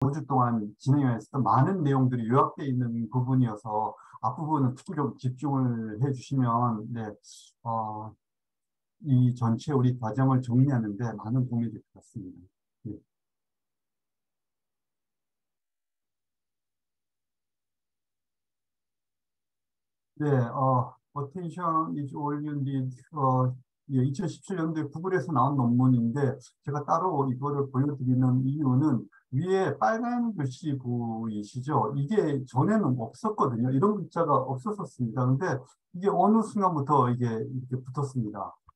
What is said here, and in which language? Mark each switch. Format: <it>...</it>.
<ko>5주 동안 진행했었던 많은 내용들이 요약되어 있는 부분이어서 앞부분은 특히 좀 집중을 해주시면 네, 어, 이 전체 우리 과정을 정리하는 데 많은 도움이 될 것 같습니다. 네, 네</ko> <en>Attention is all you need.</en> <ko>2017년도에 구글에서 나온 논문인데 제가 따로 이거를 보여드리는 이유는 위에 빨간 글씨 보이시죠? 이게 전에는 없었거든요. 이런 글자가 없었었습니다. 근데 이게 어느 순간부터 이게 이렇게 붙었습니다.</ko>